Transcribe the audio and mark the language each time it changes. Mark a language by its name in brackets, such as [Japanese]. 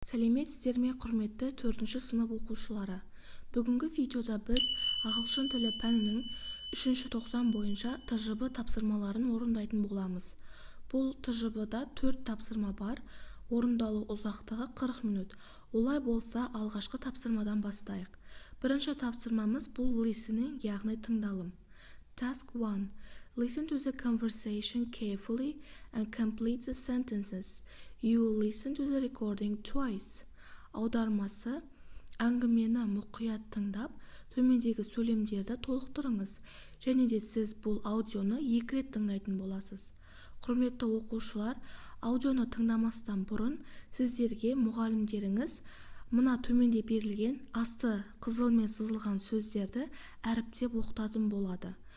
[Kazakh] Сәлеметсіздер ме, құрметті 4-ші сынып оқушылары. Бүгінгі видеода біз ағылшын тілі пәнінің 3-ші тоқсан бойынша ТЖБ тапсырмаларын орындайтын боламыз. Бұл ТЖБ-да 4 тапсырма бар, орындалу ұзақтығы 40 минут. Олай болса, алғашқы тапсырмадан бастайық. Бірінші тапсырмамыз бұл listening, яғни тыңдалым. [English] Task 1. Listen to the conversation carefully and complete the sentences. You will listen to the recording twice. [Kazakh] Аудармасы: әңгімені мұқият тыңдап, төмендегі сөйлемдерді толықтырыңыз. Және де сіз бұл аудионы 2 рет тыңдайтын боласыз. Құрметті оқушылар, аудионы тыңдамастан бұрын сіздерге мұғалімдеріңіз мына төменде берілген асты қызылмен сызылған сөздерді әріптеп оқытатын болады.